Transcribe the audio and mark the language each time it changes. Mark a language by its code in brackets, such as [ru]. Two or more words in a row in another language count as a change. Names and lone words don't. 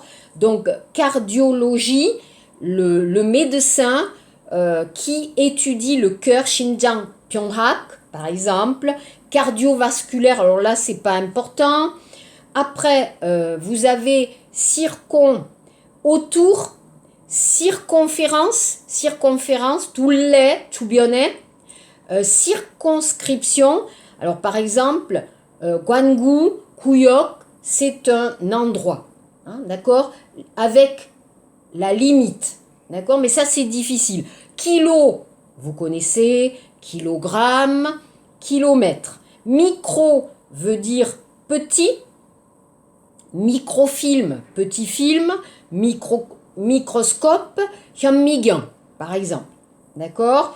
[fr] Donc, cardiologie, le médecin qui étudie le cœur, [ko] 심장 병학, [fr] par exemple. Cardiovasculaire, alors là, c'est pas important. Après, vous avez circon, autour, circonférence, [ko] 둘레, 주변에, [fr] circonscription. Alors par exemple, [ko] 관구, 구역, [fr] c'est un endroit, hein, d'accord, avec la limite, d'accord, mais ça c'est difficile. Kilo, vous connaissez, kilogramme, kilomètre. Micro veut dire petit, microfilm, petit film, microscope, 현미경, par exemple, d'accord.